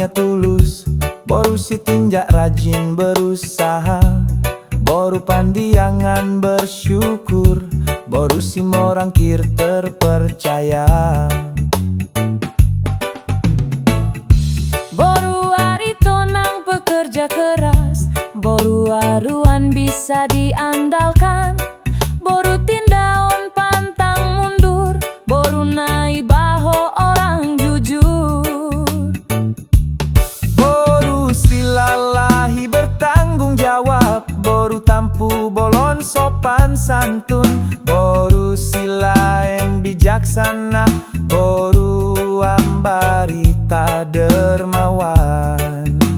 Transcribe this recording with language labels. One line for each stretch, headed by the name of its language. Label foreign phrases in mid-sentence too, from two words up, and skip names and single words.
Indonesian: tulus, boru si tinjak rajin berusaha, boru pandiangan bersyukur, boru si morangkir terpercaya. Boru aritonang pekerja keras, boru aruan bisa diandalkan, boru tindaon pantang mundur, boru nai baho orang jujur. Boru silalahi bertanggung jawab, boru tampu bolon sopan santun, boru silaen bijaksana, boru ambarita dermawan.